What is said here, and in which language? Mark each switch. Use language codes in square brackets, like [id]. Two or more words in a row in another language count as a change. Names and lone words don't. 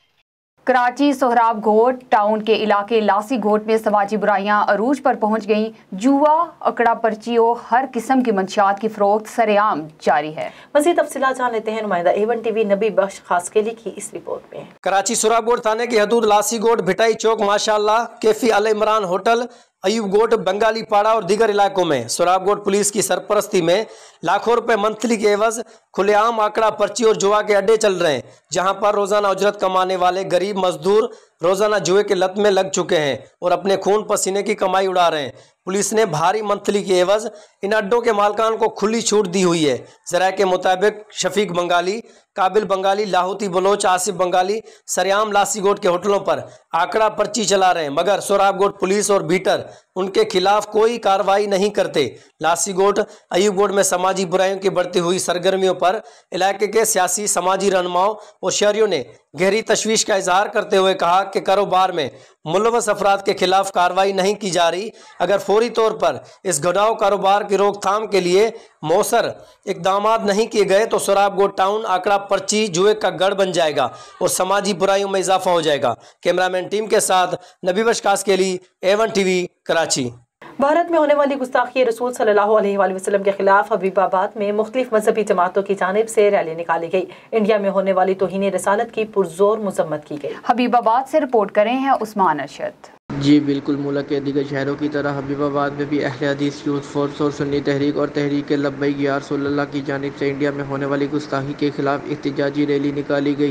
[ur] کراچی سہراب گوٹھ ٹاؤن کے علاقے لاسی گوٹھ میں سماجی برائیاں عروج پر پہنچ گئیں. جوا، آکڑا پرچی اور ہر قسم کی منشیات کی فروخت سرعام جاری ہے. مزید تفصیلات جان لیتے ہیں نمائندہ A1 TV نبی بخش خاصخیلی کی اس رپورٹ میں. کراچی سہراب گوٹھ تھانے کی حدود لاسی گوٹھ، بھٹائی چوک، ماشاءاللہ, کیفی ال عمران ہوٹل، ایوب گوٹھ، بنگالی پاڑہ اور دیگر علاقوں میں سہراب گوٹھ پولیس کی سرپرستی میں لاکھوں روپے منتھلی کے عوض کھلے عام آنکڑا پرچی اور جوا کے اڈے چل رہے ہیں، جہاں پر روزانہ اجرت کمانے والے غریب مزدور روزانہ جوئے کی لت میں لگ چکے ہیں اور اپنے خون پسینے کی کمائی اڑا رہے ہیں. پولیس نے بھاری منتھلی کے عوض ان اڈوں کے مالکان کو کھلی چھوٹ دی ہوئی ہے. ذرائع کے مطابق شفیق بنگالی، قابل بنگالی، لاہوتی بلوچ، آصف بنگالی سرعام لاسی گوٹھ کے ہوٹلوں پر آنکڑا پرچی چلا رہے ہیں، مگر سہراب گوٹھ پولیس اور بیٹر ان کے خلاف کوئی کارروائی نہیں کرتے. لاسی گوٹھ، ایوب گوٹھ میں سماجی برائیوں کی بڑھتی ہوئی سرگرمیوں پر علاقے کے سیاسی، سماجی رہنماؤں اور شہریوں نے گہری تشویش کا اظہار کرتے ہوئے کہا کہ کاروبار میں ملوث افراد کے خلاف کارروائی نہیں کی جا رہی. اگر فوری طور پر اس گھٹاؤ کاروبار کی روک تھام کے لیے موثر اقدام نہیں کیے گئے تو سہراب گوٹھ ٹاؤن آنکڑا پرچی جوئے کا گڑھ بن جائے گا اور سماجی برائیوں میں اضافہ ہو جائے گا. کیمرہ مین ٹیم کے ساتھ نبی بخش خاص کے لیے A1 TV کراچی. بھارت میں ہونے والی گستاخی رسول [ar] صلى الله عليه وسلم [ur] کے خلاف حبیب آباد میں مختلف مذہبی جماعتوں کی جانب سے ریلی نکالی گئی. انڈیا میں ہونے والی توہین رسالت کی پرزور مذمت کی گئی. حبیب آباد سے رپورٹ کریں ہیں عثمان ارشد. جی بالکل، ملک کے دیگر شہروں کی طرح حبیب آباد میں بھی اہل حدیث یوتھ فورس اور سنی تحریک اور تحریک لبیک یا رسول اللہ کی جانب سے انڈیا میں ہونے والی گستاخی کے خلاف احتجاجی ریلی نکالی گئی.